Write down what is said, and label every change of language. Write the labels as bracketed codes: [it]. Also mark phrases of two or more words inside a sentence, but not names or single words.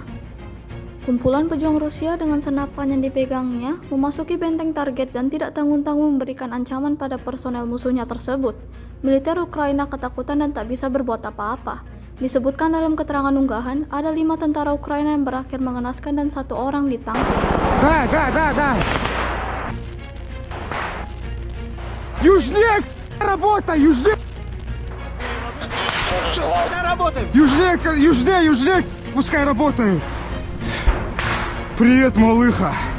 [id] Kumpulan pejuang Rusia dengan senapan yang dipegangnya memasuki benteng target dan tidak tanggung-tanggung memberikan ancaman pada personel musuhnya tersebut. Militer Ukraina ketakutan dan tak bisa berbuat apa-apa. Disebutkan dalam keterangan unggahan, ada 5 tentara Ukraina yang berakhir mengenaskan dan 1 orang ditangkap. [ru] Да. Южнее, работай, южнее. Южнее, пускай работает. Привет, малыха.